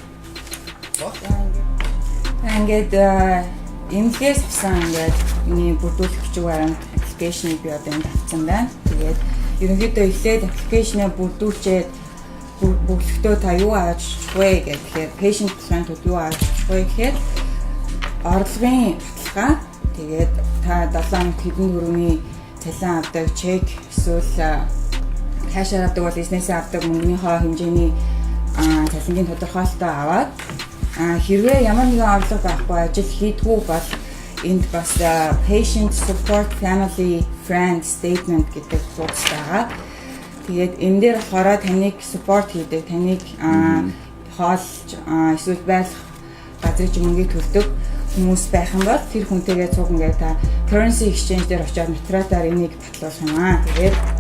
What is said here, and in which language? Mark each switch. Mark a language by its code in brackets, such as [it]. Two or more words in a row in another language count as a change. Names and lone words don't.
[mn] Ингээд эмнэлгээс авсан ингээд миний бүрдүүлэх гэж байгаа аппликейшнийг би одоо энд авсан байна. Тэгээд ерөнхийдөө эхлээд аппликейшнээ бүрдүүлчихэд бүглэхдээ та юу ааж вэ гэхээр [en] patient plan [mn] тул юу ааж вэ гэхээр орлогын баталгаа, тэгээд та 7 хэдэн төгрөгийн цалин авдаг чек, эсвэл кэшээр авдаг бол бизнесээ авдаг мөнгөнийхөө хэмжээний цалингийн тодорхойлолтоо аваад хэрвээ ямар нэгэн орлого байхгүй ажил хийдгүү бол энд бас [en] patient support family friend statement [mn] гэдэг хуудас байгаа. Тэгээд энэ дээр болохоор таныг support хийдэг, таныг хоолж эсвэл байх газрын мөнгийг төлдөг хүмүүс байх юм бол тэр хүнтэйгээ цуг ингээд та [en] currency exchange [mn] дээр очиод нотариатаар энийг батлуулах юм аа. Тэгээд